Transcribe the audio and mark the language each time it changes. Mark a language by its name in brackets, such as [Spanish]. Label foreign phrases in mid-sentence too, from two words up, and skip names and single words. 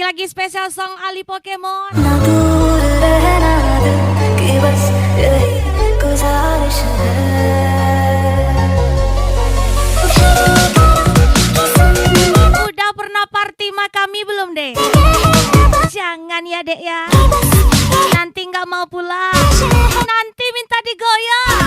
[Indonesian] spesial song Ali Pokemon. [Hindi] ना दूर रहना दिल की बस यही गुजारिश है [Indonesian] Udah pernah party sama kami belum deh? Jangan ya dek ya. Nanti nggak mau pulang. Nanti minta digoyang.